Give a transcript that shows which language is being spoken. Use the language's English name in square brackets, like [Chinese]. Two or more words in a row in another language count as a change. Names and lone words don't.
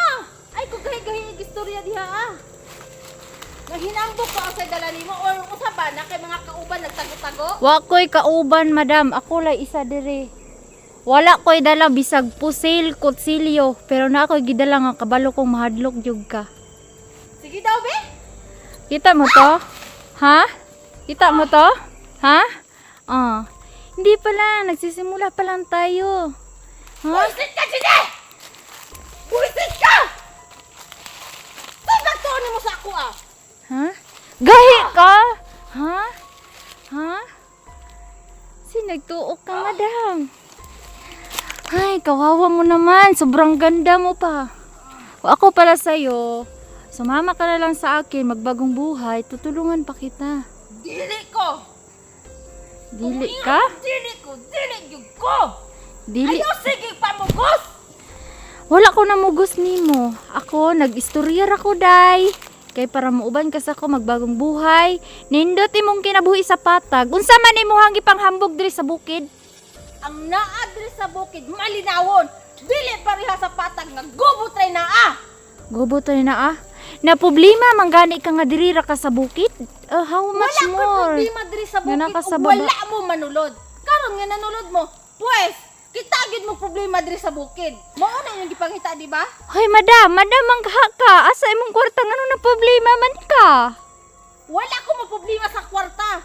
[Cebuano] Ay kung gahi-gahi ni istorya diha ah. Naghinambok ka sa dala nimo or unsa ba na kay mga kauban nagtago-tago? Wa ko'y kauban, madam. Ako lay isa diri. Wala ko'y dala bisag pusil, kutsilyo. Pero na ako'y gidala nga kabalo kong mahadlok jud ka. Sige daw be. Kita mo to? Ha? Kita mo to? Ha? [Filipino] Hindi pa lang. Nagsisimula pa lang tayo. Ha? [Cebuano] Buisit ka, Jine! Buisit ka! Saan nagtuon mo sa ako ah? Ha? Gahi ka? Ha? Ha? Sinagtuok ka, madam. [Filipino] Ay, kawawa mo naman. Sobrang ganda mo pa. Kung ako pala sa'yo, sumama ka na lang sa akin, magbagong buhay, tutulungan pa kita. [Cebuano] Dili ko! Dili ka? Dili ko! Dili yun ko! Dili. Ayaw sige pamugos! Wala ko namugos nimo. Ako, nag-istoryar ako, day. Kay para muuban ka sa ako, [Filipino] magbagong buhay. [Cebuano] Nindot imong kinabuhi sa patag. Unsa man imuhang ipanghambog diri sa bukid? Ang naadri sa bukid, malinawon! Dili pareha sa patag nga gubot ray na ah! Gubo to na ah. Na problema manggani ka nga diri ra ka sa bukid? [English] How much [Cebuano] Wala ko [English] more? [Cebuano] problema diri sa Nga bukid naka sa ug baba. wala mo manulod. Karon nga nanulod mo, pues, kita gid mo problema diri sa bukid. Mao na yung gipangita, di ba? Hoy, madam, mangha ka. Asa imong kwarta ngano na problema man ka? Wala ko mo problema sa kwarta.